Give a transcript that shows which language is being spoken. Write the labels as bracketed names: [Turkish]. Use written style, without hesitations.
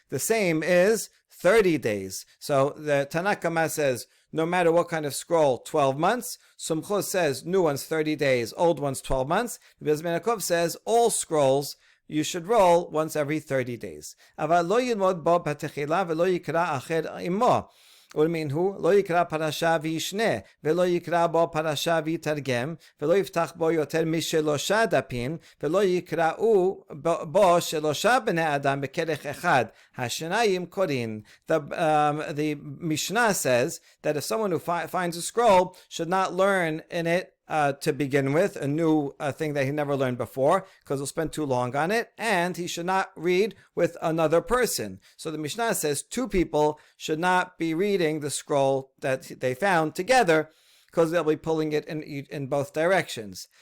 [English] The same is 30 days. So the Tanakh Kama says, no matter what kind of scroll, 12 months. Sumchus says, new ones 30 days, old ones 12 months. Rabbi ben Yaakov says, all scrolls you should roll once every 30 days. [Hebrew] Aval lo yilmod bo b'techila v'lo yikra acher imo. ולמינהו לא יקרא פרשה וישנה ולא יקרא בו פרשה ויתרגם ולא יפתח בו יותר משלושה דפים ולא יקראו בו שלושה בני אדם בכרך אחד השניים קוראים. [English] The Mishnah says that if someone who finds a scroll should not learn in it to begin with, a new thing that he never learned before, because he'll spend too long on it, and he should not read with another person. So the Mishnah says two people should not be reading the scroll that they found together, because they'll be pulling it in both directions.